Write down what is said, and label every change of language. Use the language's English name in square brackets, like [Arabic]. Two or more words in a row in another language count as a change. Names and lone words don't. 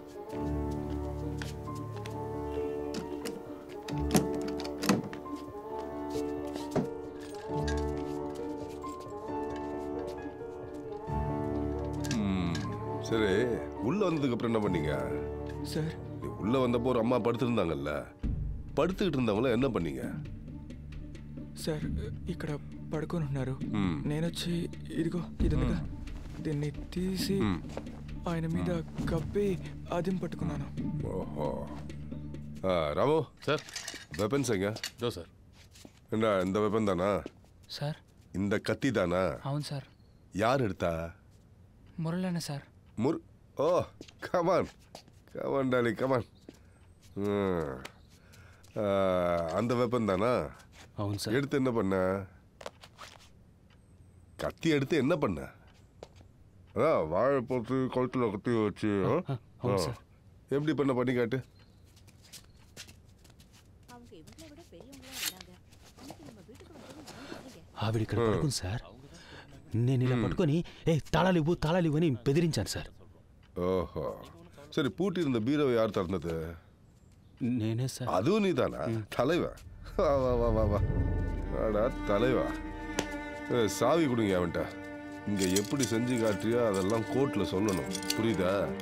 [Tamil] சரி, உள்ள வந்ததுக்கு அப்புறம் என்ன பண்ணீங்க சார்? உள்ள வந்தப்போ ஒரு அம்மா படுத்திருந்தாங்கல்ல, పడుతుகிட்டு இருந்தவங்கள என்ன பண்ணீங்க? [Telugu] సార్ ఇక్కడ పడుకొని ఉన్నారు. నేను వచ్చి ఇదిగో ఇదిగా దీన్ని తీసి ఆయన మీద కప్పి అదిం పట్టుకున్నాను. ఓహో. రాము సార్, [Tamil] వెపన్స్ எங்க? [Telugu] దో సార్. [Tamil] என்ன இந்த வெப்பன் தானா [Telugu] సార్? [Tamil] இந்த கத்தி தானா? [Telugu] అవును సార్. [Tamil] யார் எடுத்தா? [Telugu] మురళన్న సార్. [English] Oh come on come on Dolly come on. [Tamil] அந்த வெப்பன் தானா? [Telugu] అవును సార్. [Tamil] எடுத்து என்ன பண்ண? கத்தி எடுத்து என்ன பண்ண? அதான் வாழை போட்டு கழுத்துல கத்தி வச்சு எப்படி பண்ணி காட்டு. [Telugu] ఆవిడ ఇక్కడ పడుకుంది సార్. నేను ఇలా పట్టుకొని తాళాలివ్వు తాళాలివ్వు అని బెదిరించాను సార్. ఓహో, సరే. [Tamil] పూటి இருந்த பீரோவை யார் திறந்தது? [Telugu] నేనే సార్. [Tamil] அதுவும் நீதானா? தலைவா, வா வா வா வா வா வாடா தலைவா. சாவி கொடுங்க அவன்கிட்ட. இங்கே எப்படி செஞ்சு காட்டுறியோ அதெல்லாம் கோர்ட்டில் சொல்லணும், புரியுதா?